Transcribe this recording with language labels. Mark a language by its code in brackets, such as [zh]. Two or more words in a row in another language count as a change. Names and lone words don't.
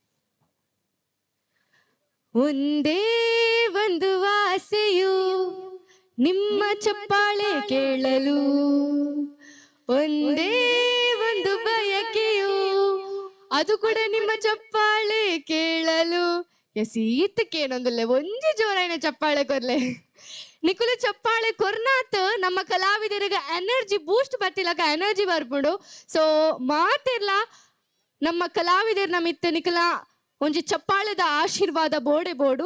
[kn] ಒಂದೇ ಒಂದು ಆಸೆಯು ನಿಮ್ಮ ಚಪ್ಪಾಳೆ ಕೇಳಲು, ಒಂದೇ ಒಂದು ಬಯಕೆಯು ಅದು ಕೂಡ ನಿಮ್ಮ ಚಪ್ಪಾಳೆ ಕೇಳಲು. [tcy] ಎಸೀತಕ್ಕೇನೊಂದಿಲ್ಲ ಒಂಜಿ ಜೋರಾಯಿನ ಚಪ್ಪಾಳೆ ಕೊರ್ಲೆ ನಿಕುಲು ಚಪ್ಪಾಳೆ ಕೊರ್ನಾತ್ ನಮ್ಮ ಕಲಾವಿದರಿಗೆ [en] energy boost [tcy] ಬರ್ತಿಲ್ಲಕ ಎನರ್ಜಿ ಬರ್ಬಿಡು. ಸೊ ಮಾತಿರ್ಲ ನಮ್ಮ ಕಲಾವಿದರ್ನ ಮಿತ್ತ ನಿಕಲ ಒಂಜಿ ಚಪ್ಪಾಳೆದ ಆಶೀರ್ವಾದ ಬೋಡೆ ಬೋಡು.